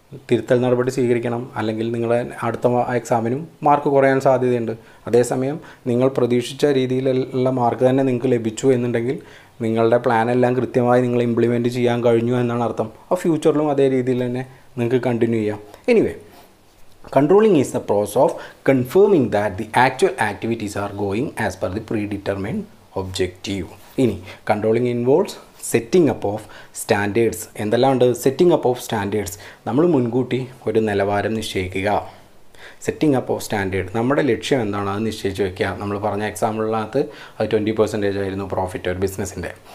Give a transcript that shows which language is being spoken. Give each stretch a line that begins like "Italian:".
Malayalam: തിരുത്തൽ നടപടി സ്വീകരിക്കണം, അല്ലെങ്കിൽ നിങ്ങളുടെ അടുത്ത എക്സാമിനും മാർക്ക് കുറയാൻ സാധ്യതയുണ്ട്. അതേസമയം നിങ്ങൾ പ്രതീക്ഷിച്ച രീതിയിലുള്ള മാർക്ക് തന്നെ നിങ്ങൾക്ക് ലഭിച്ചു എന്നുണ്ടെങ്കിൽ നിങ്ങളുടെ പ്ലാനെല്ലാം കൃത്യമായി നിങ്ങൾ ഇംപ്ലിമെൻറ്റ് ചെയ്യാൻ കഴിഞ്ഞു എന്നാണ് അർത്ഥം. ആ ഫ്യൂച്ചറിലും അതേ രീതിയിൽ തന്നെ നിങ്ങൾക്ക് കണ്ടിന്യൂ ചെയ്യാം.
English: Anyway, controlling is the process of confirming that the actual activities are going as per the predetermined objective. ഇനി controlling involves setting up of standards.
Malayalam: എന്തെല്ലാം ഉണ്ട്?
English: Setting up of standards.
Malayalam: നമ്മൾ മുൻകൂട്ടി ഒരു നിലവാരം നിശ്ചയിക്കുക.
English: setting up of standard,
Malayalam: നമ്മുടെ ലക്ഷ്യം എന്താണ് അത് നിശ്ചയിച്ച് വയ്ക്കുക. നമ്മൾ പറഞ്ഞ എക്സാമ്പിളിനകത്ത് അത് 20% ആയിരുന്നു പ്രോഫിറ്റ് ഒരു ബിസിനസ്സിൻ്റെ.